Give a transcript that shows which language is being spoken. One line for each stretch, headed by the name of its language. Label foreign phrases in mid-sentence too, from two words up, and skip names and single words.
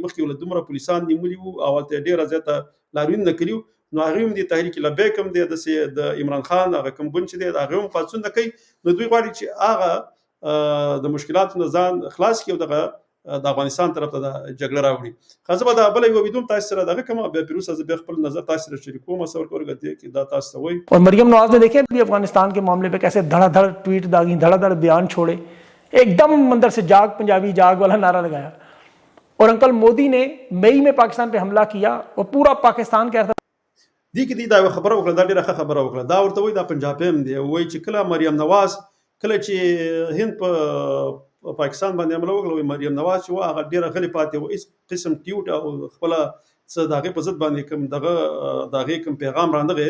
Pashto: مخکې ولې دومره پولیسان نیولي وو او هلته یې ډېره زیاته لاریونونه کړي وو، نو هغوی هم د تحریک لبیک هم دی داسې د عمران خان هغه کوم ګوند چې دی هغې هم پاڅونونه کوي. نو دوی غواړي چې هغه د مشکلاتو نه ځان خلاص کړي او دغه د افغانستان طرف ته د جګړه راوړي. خو زه به دا بله یوه ویډیو هم تاسو سره دغه کومه بیا پیروز صاحب زه بیا خپل نظر تاسو سره شریکوم څه ورکوم چې دا تاسو ته وایي.
Urdu: اور مریم نواز نے دیکھے ابھی افغانستان کے معاملے پے کیسے دھڑادھڑ ٹویٹ داغی، دھڑادھڑ بیان چھوڑے، ایکدم اندر سے جاگ پنجابی جاگ والا نعرہ لگایا. اور انکل مودی نے مئی میں پاکستان پے حملہ کیا اور پورا پاکستان کہہ رہا تھا
Pashto: دې کې دې دا یوه خبره وکړه، دا ډېره ښه خبره وکړه. دا ورته وایي دا پنجابیم دی، وایي چې کله مریم نواز کله چې هند په پاکستان باندې حمله وکړه، وایي مریم نواز چې وه هغه ډېره غلې پاتې وه، هېڅ قسم ټیوټ او خپله څه د هغې په ضد باندې کوم دغه د هغې کوم پیغام رانغی.